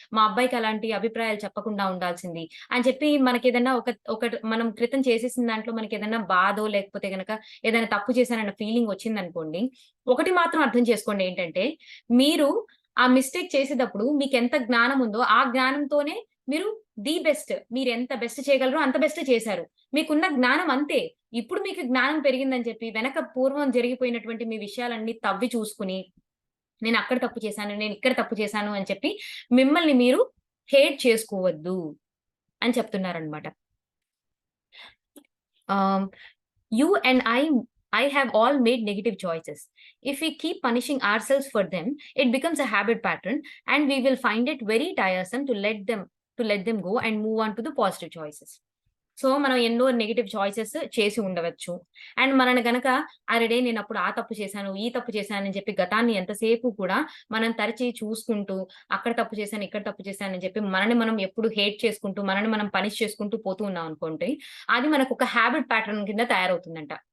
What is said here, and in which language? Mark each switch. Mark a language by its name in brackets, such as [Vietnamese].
[Telugu] మా అబ్బాయికి అలాంటి అభిప్రాయాలు చెప్పకుండా ఉండాల్సింది. అని చెప్పి మనకేదన్నా ఒకటి మనం క్రితం చేసేసిన దాంట్లో మనకేదన్నా బాధో, లేకపోతే గనక ఏదైనా తప్పు చేశానన్న ఫీలింగొచ్చిందనుకోండి, ఒకటి మాత్రం అర్థం చేసుకోండి ఏంటంటే, మీరు ఆ మిస్టేక్ చేసేటప్పుడు మీకెంత జ్ఞానం ఉందో, ఆ జ్ఞానంతోనే మీరు మీరెంత బెస్ట్ చేయగలరో అంత బెస్టే చేశారు. మీకున్న జ్ఞానం అంతే. ఇప్పుడు మీకు జ్ఞానం పెరిగిందని చెప్పి పూర్వం జరిగిపోయినటువంటి మీ విషయాలన్నీ తవ్వి చూసుకొని, నేనక్కడ తప్పు చేశాను, నేనిక్కడ తప్పు చేశాను అని చెప్పి మిమ్మల్ని మీరు హేట్ చేసుకోవద్దు అని చెప్తున్నారనమాట. [English] Ah, You and I have all made negative choices. If we keep punishing ourselves for them, it becomes a habit pattern and we will find it very tiresome to let them go and move on to the positive choices. [Telugu] So, మనం ఎన్నో negative choices చేసి ఉండవచ్చు. And మనల్ని గనక అరెరే! నేనప్పుడు ఆ తప్పు చేశాను, ఈ తప్పు చేశానని చెప్పి గతాన్ని ఎంతసేపు కూడా మనం తరచి చూసుకుంటూ, అక్కడ తప్పు చేశాను, ఇక్కడ తప్పు చేశానని చెప్పి మనల్ని మనం ఎప్పుడు హేట్ చేసుకుంటూ, మనల్ని మనం పనిష్ చేసుకుంటూ పోతూ ఉన్నామనుకోండి, అది మనకొక హాబిట్ ప్యాటర్న్ కింద తయారవుతుందంట.